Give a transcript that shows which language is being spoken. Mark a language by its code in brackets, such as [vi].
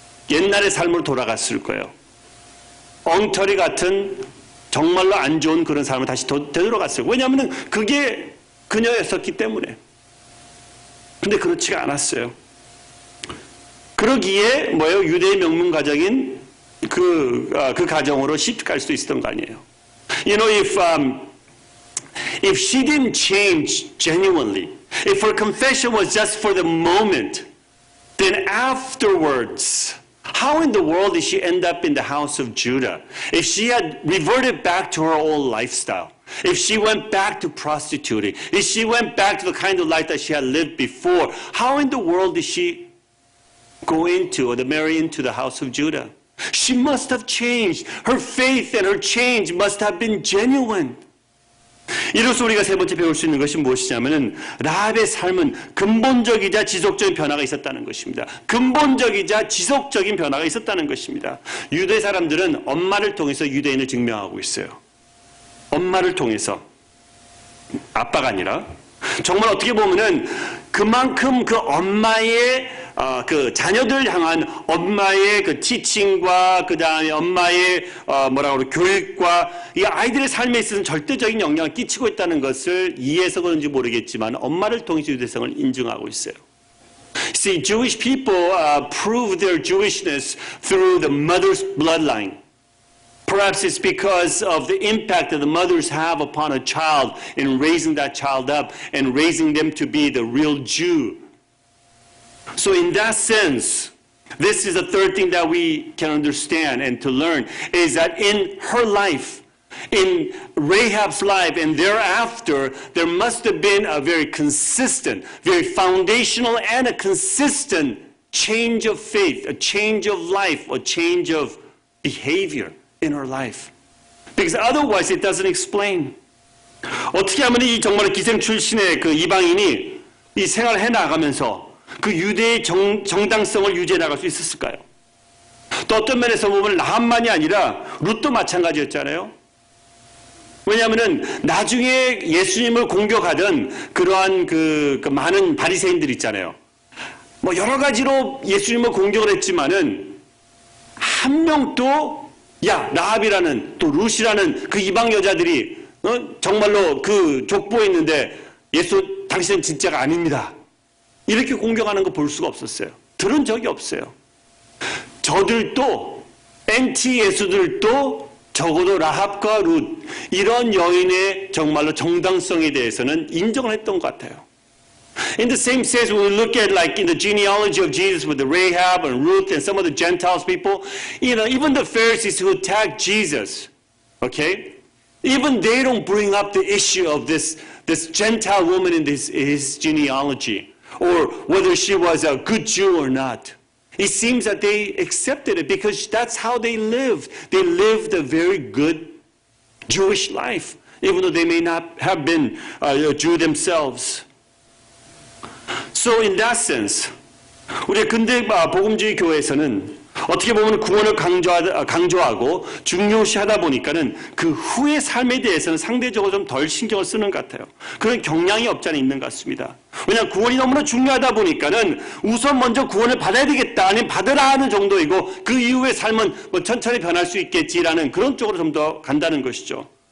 [ko] 옛날의 삶으로 돌아갔을 거예요. 엉터리 같은 정말로 안 좋은 그런 삶을 다시 되돌아갔어요. 왜냐하면 그게 그녀였었기 때문에. 근데 그렇지가 않았어요. 그러기에 뭐예요? 유대의 명문 가정인 그 가정으로 시집 갈 수 있었던 거 아니에요. [en] You know, if she didn't change genuinely, if her confession was just for the moment, then afterwards, how in the world did she end up in the house of Judah? If she had reverted back to her old lifestyle, if she went back to prostituting, if she went back to the kind of life that she had lived before, how in the world did she go into or marry into the house of Judah? She must have changed. Her faith and her change must have been genuine. [ko] 이로써 우리가 세 번째 배울 수 있는 것이 무엇이냐면은 라합의 삶은 근본적이자 지속적인 변화가 있었다는 것입니다. 근본적이자 지속적인 변화가 있었다는 것입니다. 유대 사람들은 엄마를 통해서 유대인을 증명하고 있어요. 엄마를 통해서. 아빠가 아니라. 정말 어떻게 보면은 그만큼 그 엄마의 그 자녀들 향한 엄마의 그 티칭과 그 다음에 엄마의 교육과 이 아이들의 삶에 있어서는 절대적인 영향을 끼치고 있다는 것을 이해해서 그런지 모르겠지만 엄마를 통해서 유대성을 인증하고 있어요. [en] See, Jewish people prove their Jewishness through the mother's bloodline. Perhaps it's because of the impact that the mothers have upon a child in raising that child up and raising them to be the real Jew. So in that sense, this is the third thing that we can understand and to learn, is that in her life, in Rahab's life and thereafter, there must have been a very consistent, very foundational and a consistent change of faith, a change of life, a change of behavior in her life. Because otherwise it doesn't explain. [ko] 어떻게 하면 이 정말 기생 출신의 그 이방인이 이 생활을 해 나가면서 그 유대의 정당성을 유지해 나갈 수 있었을까요? 또 어떤 면에서 보면 나함만이 아니라 룻도 마찬가지였잖아요. 왜냐하면은 나중에 예수님을 공격하던 그러한 그 많은 바리새인들 있잖아요. 뭐 여러 가지로 예수님을 공격을 했지만은 한 명도 라합이라는 또 룻이라는 그 이방 여자들이 정말로 그 족보에 있는데 예수 당신은 진짜가 아닙니다. 이렇게 공격하는 거 볼 수가 없었어요. 들은 적이 없어요. 저들도 엔티 예수들도 적어도 라합과 룻 이런 여인의 정말로 정당성에 대해서는 인정을 했던 것 같아요. [en] In the same sense, when we look at like in the genealogy of Jesus with the Rahab and Ruth and some of the Gentiles people, even the Pharisees who attacked Jesus, okay, even they don't bring up the issue of this Gentile woman in his genealogy, or whether she was a good Jew or not. It seems that they accepted it because that's how they lived. They lived a very good Jewish life, even though they may not have been a Jew themselves. So in that sense, [ko] 우리 근대 복음주의 교회에서는 어떻게 보면 구원을 강조하고 중요시하다 보니까는 그 후의 삶에 대해서는 상대적으로 좀 덜 신경을 쓰는 것 같아요. 그런 경향이 없지 않아 있는 것 같습니다. 왜냐하면 구원이 너무나 중요하다 보니까는 우선 먼저 구원을 받아야 되겠다, 아니면 받으라 하는 정도이고 그 이후의 삶은 뭐 천천히 변할 수 있겠지라는 그런 쪽으로 좀 더 간다는 것이죠.